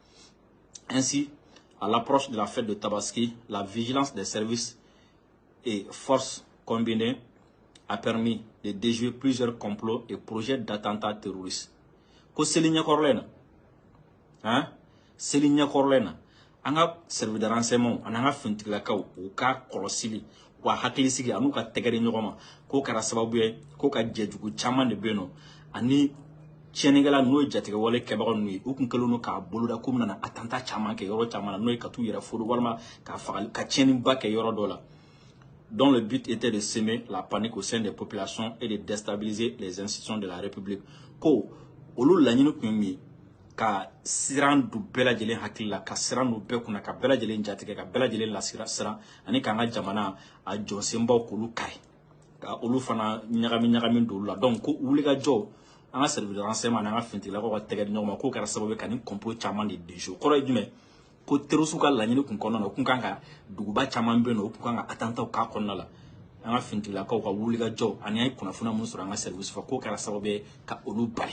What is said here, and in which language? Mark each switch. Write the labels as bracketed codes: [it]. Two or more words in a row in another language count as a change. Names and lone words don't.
[fr] Ainsi, à l'approche de la fête de Tabaski, la vigilance des services et forces combinées a permis de déjouer plusieurs complots et projets d'attentats terroristes. [bm] Ko seli ɲɛkɔrɔlen na seli ɲɛkɔrɔlen na an ka [fr] service de renseignement [bm] ani an ka finitigilakaw u ka kɔlɔsili wa hakili sigi anu ka tɛgɛri ɲɔgɔn ma k'o kɛra sababu ye k'o ka jɛjugu caman de bɛ yen nɔ ani tiɲɛnikɛla n'o ye jatigɛ wale kɛbaga ninnu ye u kun kɛlen don k'a boloda k'u bɛna attentat caman kɛ yɔrɔ caman na n'o ye ka t'u yɛrɛ folo walima ka fagali ka tiɲɛniba kɛ yɔrɔ dɔ la [fr] dont le but était de semer la panique au sein des populations et de déstabiliser les institutions de la République. [bm] Ko olu laɲini kun ye min ye ka siran du bɛɛ lajɛlen hakili la ka siran du bɛɛ kunna ka bɛɛ lajɛlen jatigɛ ka bɛɛ lajɛlen lasira siran ani k'an ka jamana a jɔsenbaw k'olu kari ka olu fana ɲagami don olu la donc ko wulikajɔ an ka [fr] service de renseignement [bm] ani an ka finitigilakaw ka tɛgɛ di ɲɔgɔn ma k'o kɛra sababu ye ka ni complot caman de déjouer kɔrɔ ye jumɛn ko terroriste ka laɲini kun kɔnɔna na u kun kan ka duguba caman bɛ yen nɔ u kun kan ka attentat k'a kɔnɔna la an ka finitigilakaw ka wulikajɔ ani an ye kunnafoniya minnu sɔrɔ an ka service fɛ k'o kɛra sababu ye ka olu bali.